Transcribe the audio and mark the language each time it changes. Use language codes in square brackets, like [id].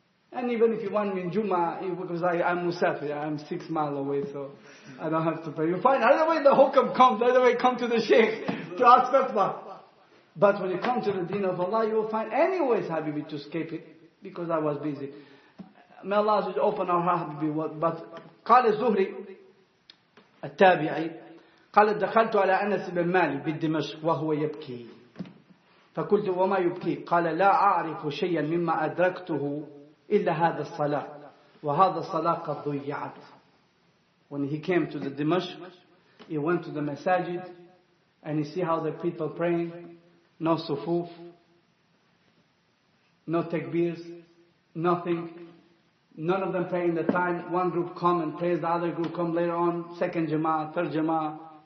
[en] And even if you want me in Jummah, because I'm Musafir, I'm 6 miles away, so I don't have to pray. You find, either way the hukam comes, either way come to the Sheikh to ask fatwa. But when you come to the deen of Allah, you will find any ways, Habibi, to escape it, because I was busy. May Allah open our heart, Habibi. [ar] But قال الزهري التابعي قال دخلت على أنس بن مالك بالدمشق وهو يبكي فقلت وما يبكي قال لا أعرف شيئا مما أدركته إلا هذا الصلاة وهذا الصلاة قد ضيعت. [en] When he came to the Dimashq, he went to the masajid and he see how the people praying, no sufuf, no takbirs, nothing. None of them praying the time. One group come and prays, the other group come later on, second jama'ah, third jama'ah.